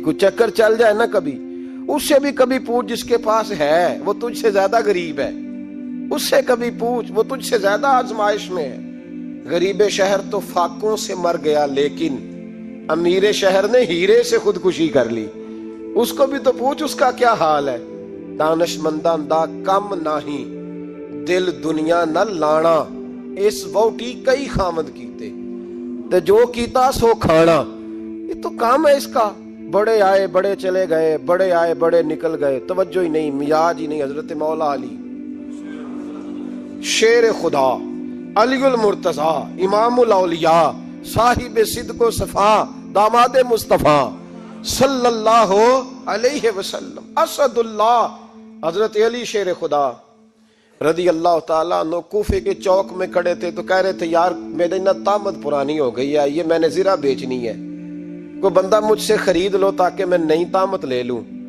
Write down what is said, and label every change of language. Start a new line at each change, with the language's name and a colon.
Urdu: کوئی چکر چل جائے نا کبھی، اس سے بھی کبھی پوچھ جس کے پاس ہے وہ تجھ سے زیادہ غریب ہے، اس سے کبھی پوچھ وہ تجھ سے زیادہ آزمائش میں ہے. غریب شہر تو فاقوں سے مر گیا، لیکن امیر شہر نے ہیرے سے خودکشی کر لی. اس کو بھی تو پوچھ اس کا کیا حال ہے.
Punjabi: دانش منداں دا کم نہیں، دل دنیا نہ لانا، اس ووٹی کئی خامد کیتے تے جو کیتا سو کھانا.
Urdu: یہ تو کام ہے اس کا. بڑے آئے بڑے چلے گئے، بڑے آئے بڑے نکل گئے، توجہ ہی نہیں، مزاج ہی نہیں. حضرت مولا علی شیر خدا، علی المرتضی، امام الاولیاء، صاحب صدق و صفا، داماد مصطفیٰ صلی اللہ علیہ وسلم، اسد اللہ، حضرت علی شیر خدا رضی اللہ تعالیٰ عنہ کوفے کے چوک میں کھڑے تھے تو کہہ رہے تھے یار میری نا طامت پرانی ہو گئی ہے، یہ میں نے زرہ بیچنی ہے، کوئی بندہ مجھ سے خرید لو تاکہ میں نئی طامت لے لوں.